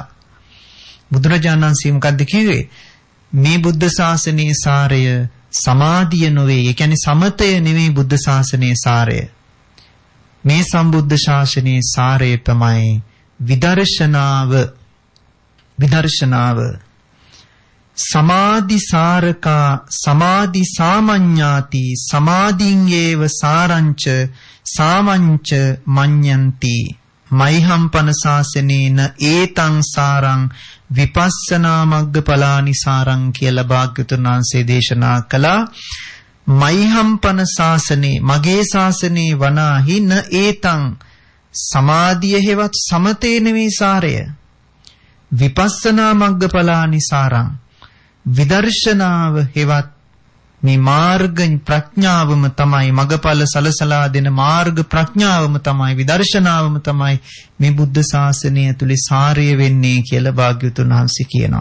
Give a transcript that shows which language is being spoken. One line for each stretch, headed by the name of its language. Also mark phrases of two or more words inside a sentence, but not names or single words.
Sinhala: බුදුරජාණන් වහන්සේ මොකද්ද කිව්වේ? මේ බුද්ධ ශාසනයේ සාරය සමාධිය නොවේ. ඒ කියන්නේ සමතය නෙවෙයි බුද්ධ ශාසනයේ සාරය. මේ සම්බුද්ධ ශාසනයේ සාරය තමයි විදර්ශනාව.
Pali: විදර්ශනාව සමාධි සාරකා සමාධි සාමඤ්ඤාති සමාධින් ඒව සාරංච සාමංච මඤ්ඤන්ති මයිහම් පන ශාසනේන ඒතං සාරං විපස්සනා මග්ගඵලානි සාරං
Sinhala: කියලා භාග්‍යවතුන් වහන්සේ දේශනා කළා.
Pali: මයිහම් පන ශාසනේ
Sinhala: මගේ ශාසනේ වනාහි
Pali: න ඒතං
Sinhala: සමාධිය හේවත් සමතේ නෙමේ සාරය.
Pali: විපස්සනා මග්ගඵලානි සාරං
Sinhala: විදර්ශනාව හේවත් මේ මාර්ග ප්‍රඥාවම තමයි මගඵල සලසලා දෙන මාර්ග ප්‍රඥාවම තමයි විදර්ශනාවම තමයි මේ බුද්ධ ශාසනය ඇතුලේ සාරය වෙන්නේ කියලා භාග්‍යවතුන් වහන්සේ කියනවා.